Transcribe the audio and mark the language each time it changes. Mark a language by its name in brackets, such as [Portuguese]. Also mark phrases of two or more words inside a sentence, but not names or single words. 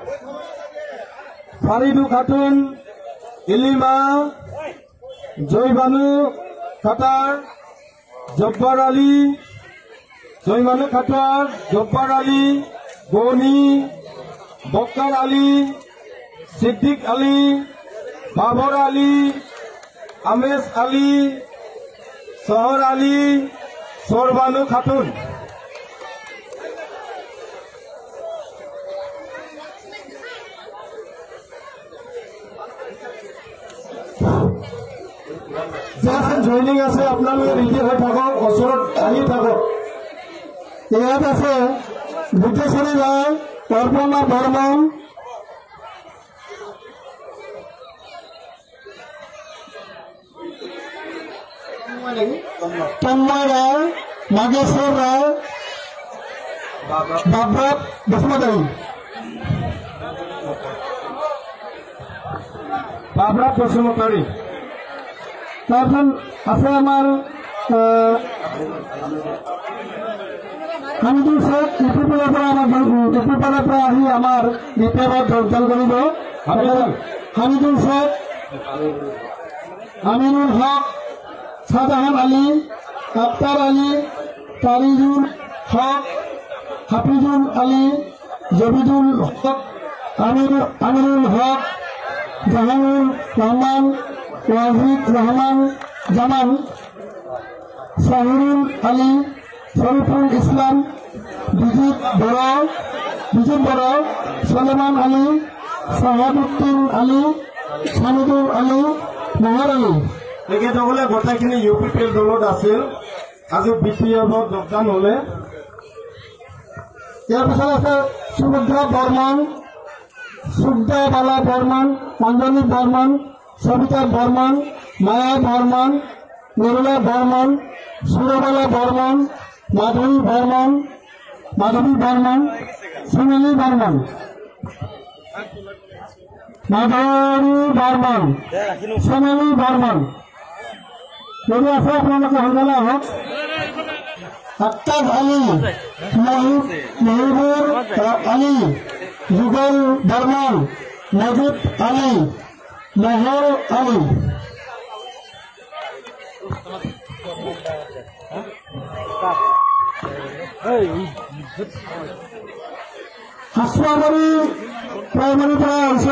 [Assamese] ফারিদু খাতুন, ইলিমা, জয়বানু খাতার, জব্বার আলী, জয়বানু খাতার, জব্বার আলী, গনি, বক্কার আলী, সিদ্দিক আলী, বাবর আলী, আমেজ আলী, শহর আলী, সোরবানু খাতুন। জয়নিং আছে আপোনালোকে ৰেডি হৈ থাকক, ওচৰত আহি থাকক। ইয়াত আছে বুদ্ধেশ্বৰী ৰায়, অৰ্পণা বৰ্মন, তন্ময় রায়, নাগেশ্বর রায়, বাবরাত বসুমতারি, বাবরাত বসুমতারি। তারপর আছে আমার হামিদুল শেখ, ইপিপাড়ার পৰা ইপিপাড়াৰ পৰা আহি আমাৰ বিপ্লৱত যোগদান কৰিব। হামিদুল শেখ, আমিনুল হক, শাহজাহান আলী, আক্তার আলী, তারিজুল হক, হাফিজুল আলী, জবিদুল হক, আমিনুল হক, জাহানুর রহমান, ওয়াহিদ রহমান জামান, শাহিরুল আলী, শরীফুল ইসলাম, বিজিত বড়, সলেমান আলী, সাহাবুদ্দিন আলী, হামিদুল আলী, নাহার আলী। তেখেতসকলে গোটেইখিনি UPPL দলত আছিল, আজি BPFত যোগদান হলে। ইয়াৰ পিছত আছে সুভদ্ৰা বৰ্মন, সুব্দা বালা বৰ্মন, অঞ্জনী বৰ্মন, সবিতা বর্মন, মায়া বর্মন, নিরলা বর্মন, সুরবালা বর্মন, মাধবী বর্মন, সোনালী বর্মন, সোনালী বর্মন। যদি আছে আপোনালোকে সোনকালে আহক। আক্তাব আলী, মেহবুর আলী, যুগল বর্মন, মজিদ আলী, মেহর আলী। হাসুৱাবাৰী প্ৰাইমাৰীৰ পৰা আহিছে।